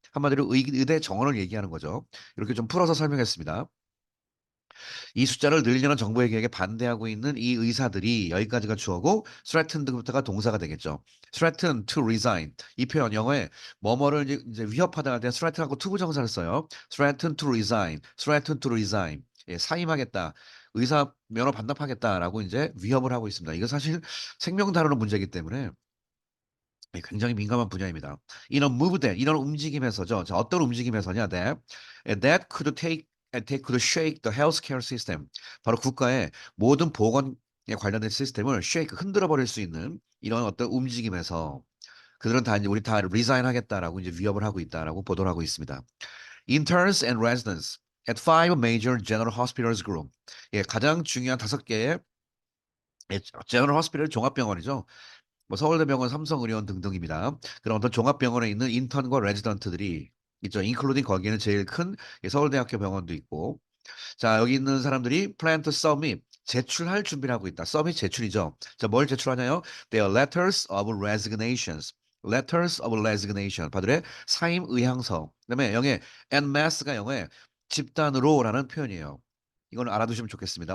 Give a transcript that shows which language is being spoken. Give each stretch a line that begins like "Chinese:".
Korean: 한마디로 의대 정원을 얘기하는 거죠. 이렇게 좀 풀어서 설명했습니다. 이 숫자를 늘리려는 정부의 계획에 반대하고 있는 이 의사들이 여기까지가 주어고 threatened부터가 동사가 되겠죠.
English: threaten to resign
Korean: 이 표현 영어에 뭐뭐를 이제 위협하다 할 때 threaten하고 to 부정사를 써요.
English: threaten to resign, threaten to resign
Korean: 예, 사임하겠다. 의사 면허 반납하겠다라고 이제 위협을 하고 있습니다. 이거 사실 생명 다루는 문제이기 때문에 예, 굉장히 민감한 분야입니다.
English: In a move that
Korean: 이런 움직임에서죠. 자, 어떤 움직임에서냐?
English: That could that could shake the healthcare system.
Korean: 바로 국가의 모든 보건에 관련된 시스템을 shake 흔들어 버릴 수 있는 이런 어떤 움직임에서 그들은 다 이제 우리 다 resign 하겠다라고 이제 위협을 하고 있다라고 보도를 하고 있습니다.
English: Interns and residents at five major general hospitals group.
Korean: 예, 가장 중요한 5개의 제너럴 호스피털 종합병원이죠. 뭐 서울대병원, 삼성의료원 등등입니다. 그런 어떤 종합병원에 있는 인턴과 레지던트들이 있죠. 인클루딩 거기에는 제일 큰 서울대학교 병원도 있고. 자, 여기 있는 사람들이
English: plan to submit
Korean: 제출할 준비를 하고 있다. submit 제출이죠. 자, 뭘 제출하냐요?
English: Their letters of resignations. letters of resignation.
Korean: 바들의 사임 의향서. 그다음에 영에 en masse가 영어에 집단으로라는 표현이에요. 이건 알아두시면 좋겠습니다.